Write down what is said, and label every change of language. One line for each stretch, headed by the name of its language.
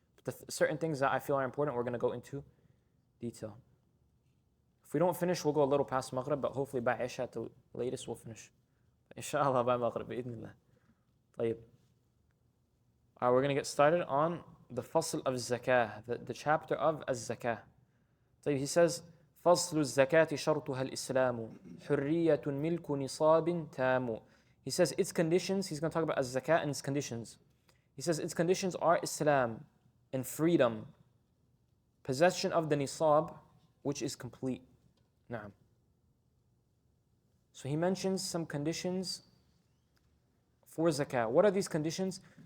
English: But certain things that I feel are important, we're going to go into detail. If we don't finish, we'll go a little past Maghrib, but hopefully by Isha at the latest we'll finish. Inshallah by Maghrib, bi'idhnillah.
Arabic: طيب.
English: Alright, we're going to get started on the fasl of zakah, the chapter of az-zakah. So he says,
Arabic: فَصْلُ الزَّكَاةِ شَرْطُهَا الْإِسْلَامُ حُرِّيَّةٌ مِلْكُ نِصَابٍ تَامُ.
English: He says its conditions, he's going to talk about az-zakat and its conditions. He says its conditions are Islam and freedom, possession of the nisab, which is complete. Naam. So he mentions some conditions for zakah. What are these conditions?